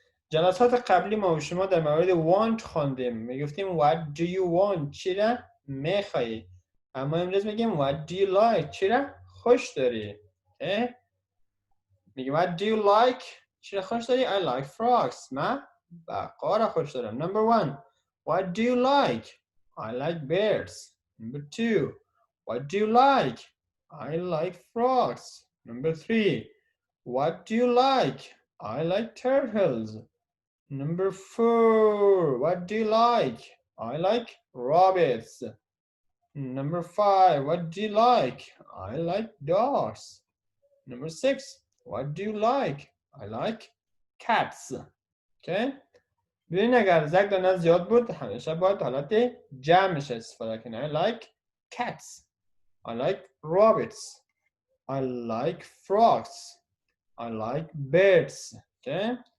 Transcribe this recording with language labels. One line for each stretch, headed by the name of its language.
Persian: جلسات قبلی ما و شما در مورد want خواندیم، میگفتیم
English: what do you want،
Persian: چی را میخوایی. اما امروز میگیم
English: what do you like،
Persian: چی را خوش داری. میگیم
English: what do you like،
Persian: چی را خوش داری.
English: I like frogs،
Persian: من بقا را خوش دارم.
English: number one, what do you like. I like birds. number two, what do you like. I like frogs. number three, what do you like. I like turtles. number four, what do you like. I like rabbits. number five, what do you like. I like dogs. number six, what do you like. I like cats. okay.
Persian: ببین اگر زک دانه زیاد بود همیشه باید حالت جمعش استفاده کنی.
English: I like cats. I like rabbits. I like frogs. I like birds. okay.